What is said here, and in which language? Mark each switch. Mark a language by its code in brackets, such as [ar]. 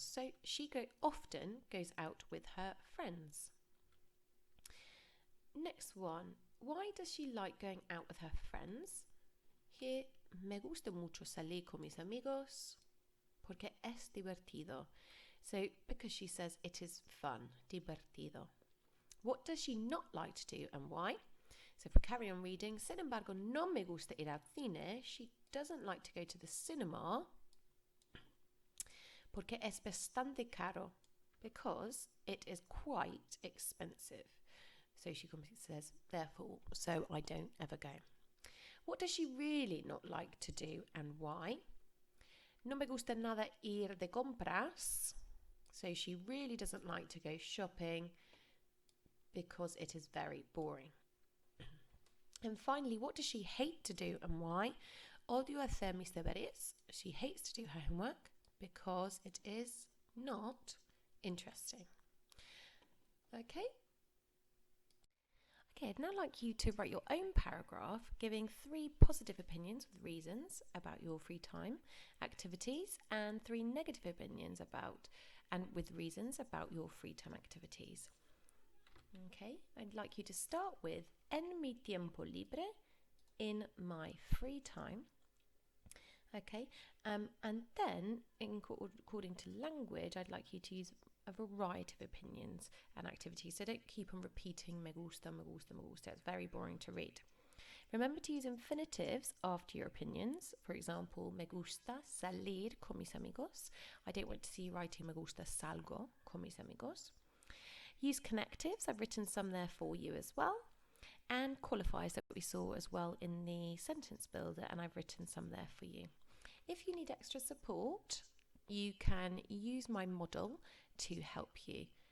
[en] So she often goes out with her friends. Next one. Why does she like going out with her friends? [es] Here, me gusta mucho salir con mis amigos porque es divertido. [en] So because she says it is fun, divertido. What does she not like to do and why? So for carry on reading, [es] sin embargo, no me gusta ir al cine. [en] She doesn't like to go to the cinema [es] porque es bastante caro, [en] because it is quite expensive. So she says, therefore, so I don't ever go. What does she really not like to do and why? [es] No me gusta nada ir de compras. [en] So she really doesn't like to go shopping because it is very boring. And finally, what does she hate to do and why? [es] Odio hacer mis deberes. [en] She hates to do her homework because it is not interesting. Okay? Okay, I'd now like you to write your own paragraph giving 3 positive opinions with reasons about your free time activities and 3 negative opinions about and with reasons about your free time activities. Okay, I'd like you to start with en mi tiempo libre, in my free time. Okay, and then according to language, I'd like you to use a variety of opinions and activities. So don't keep on repeating me gusta, me gusta, me gusta. It's very boring to read. Remember to use infinitives after your opinions. For example, [es] me gusta salir con mis amigos. [en] I don't want to see you writing [es] me gusta salgo con mis amigos. [en] Use connectives. I've written some there for you as well. And qualifiers that we saw as well in the sentence builder, and I've written some there for you. If you need extra support, you can use my model to help you.